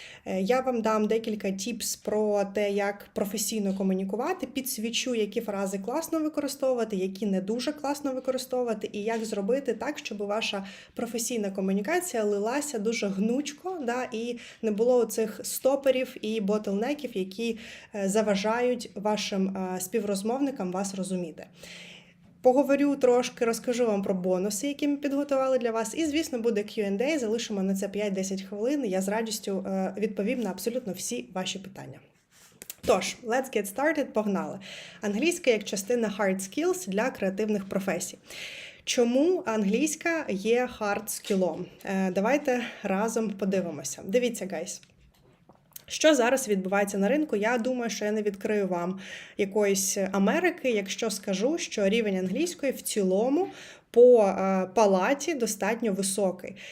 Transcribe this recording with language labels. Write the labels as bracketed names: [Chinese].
[Ukrainian] Я вам дам декілька тіпс про те, як професійно комунікувати, підсвічу, які фрази класно використовувати, які не дуже класно використовувати, і як зробити так, щоб ваша професійна комунікація лилася дуже гнучко, і не було цих стоперів і ботлнеків, які заважають вашим співрозмовникам вас розуміти. Поговорю трошки, розкажу вам про бонуси, які ми підготували для вас. І, звісно, буде Q&A, залишимо на це 5-10 хвилин. Я з радістю відповім на абсолютно всі ваші питання. Тож, [English] let's get started, [Ukrainian] погнали. Англійська як частина hard skills для креативних професій. Чому англійська є hard скілом? Давайте разом подивимося. Дивіться, гайс. Що зараз відбувається на ринку? Я думаю, що я не відкрию вам якоїсь Америки, якщо скажу, що рівень англійської в цілому по палаті достатньо високий.